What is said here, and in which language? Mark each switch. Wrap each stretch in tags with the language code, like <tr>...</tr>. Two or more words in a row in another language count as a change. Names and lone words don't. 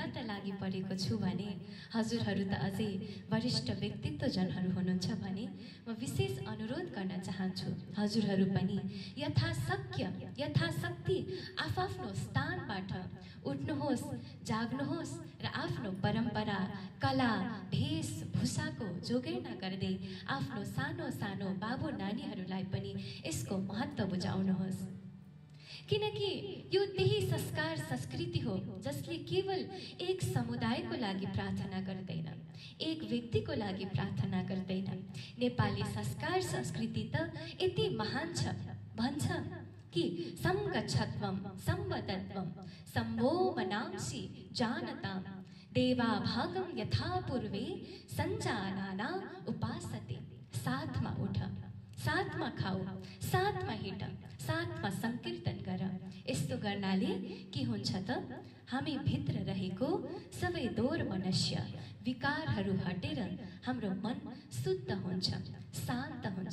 <ne>त लागि परेको छु भने हजुरहरू त अझै वरिष्ठ व्यक्तित्वजनहरू हुनुहुन्छ भने म विशेष अनुरोध गर्न चाहन्छु, हजुरहरू पनि यथाशक्य यथाशक्ति आफ्नो स्थानबाट उठ्नुहोस्, जाग्नुहोस् र आफ्नो परम्परा कला भेषभूषाको जोगेर्ना गर्दै आफ्नो सानो सानो बाबु नानीहरूलाई पनि यसको महत्त्व बुझाउनुहोस्। किनकि यो त्यही संस्कार संस्कृति हो जसले केवल एक समुदायको लागि प्रार्थना गर्दैन, एक व्यक्तिको लागि प्रार्थना गर्दैन। नेपाली संस्कार संस्कृति त यति महान छ, भन्छ कि</ne> <sa>संगच्छत्वम संवदत्वम सम्भो मनांसि जानताम देवा भागम यथा पूर्वे संजानाना उपासते।</sa> <ne>साथमा उठ, साथमा खाऊ, साथमा हिँड, साथमा संकीर्तन गर। यस्तो गर्नाले के हुन्छ त हामी भित्र रहेको सबै दोर मनुष्य विकारहरू हटेर हाम्रो मन शुद्ध हुन्छ, शान्त हुन्छ।</ne>